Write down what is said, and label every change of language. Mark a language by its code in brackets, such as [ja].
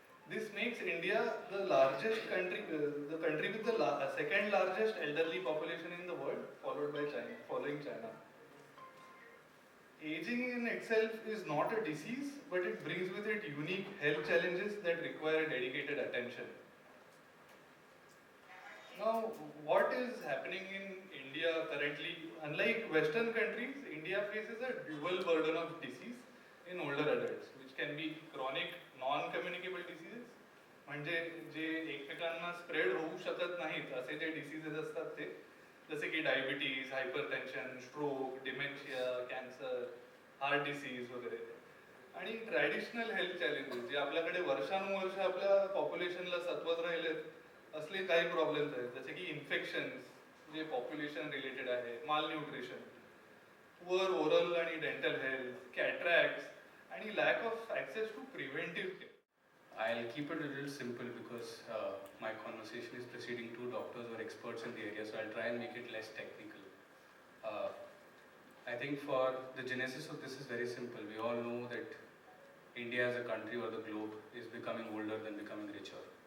[en] This makes India the largest country, the country with the second largest elderly population in the world, following China. Aging in itself is not a disease, but it brings with it unique health challenges that require dedicated attention. Now, what is happening in India currently? Unlike Western countries, India faces a dual burden of disease in older adults, which can be chronic non-communicable diseases, [mr] म्हणजे जे एकमेकांना spread होऊ शकत नाहीत असे जे diseases असतात ते, जसे की diabetes, hypertension, stroke, dementia, cancer, heart disease वगैरे. आणि ट्रॅडिशनल हेल्थ चॅलेंजेस जे आपल्याकडे वर्षानुवर्ष आपल्या पॉप्युलेशनला सत्वत राहिलेत असले काही प्रॉब्लेम्स आहेत, जसे की इन्फेक्शन्स जे पॉप्युलेशन रिलेटेड आहे, माल न्यूट्रिशन, पुअर ओरल आणि डेंटल हेल्थ, कॅट्रॅक्ट्स आणि [en] Lack of access to preventive care. I'll keep it a little simple because my conversation is preceding two doctors who are experts in the area, so I'll try and make it less technical. I think for the genesis of this is very simple. We all know that India as a country or the globe is becoming older than becoming richer.